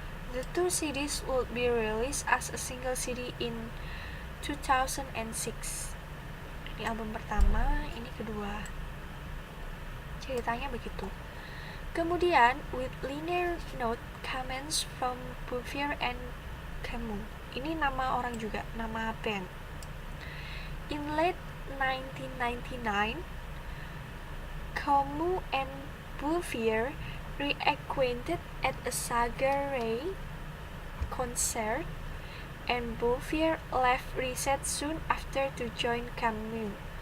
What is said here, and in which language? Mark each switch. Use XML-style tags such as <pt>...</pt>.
<en>The 2 CDs would be released as a single CD in 2006.</en> <id>Ini album pertama, ini kedua. Ceritanya begitu.</id> <en>Kemudian, with linear note comments from Bouvier and Camus.</en> <id>Ini nama orang juga, nama band.</id> <en>In late 1999, Camus and Bouvier reacquainted at a Saga Ray concert, and Bouvier left Reset soon after to join Camus.</en>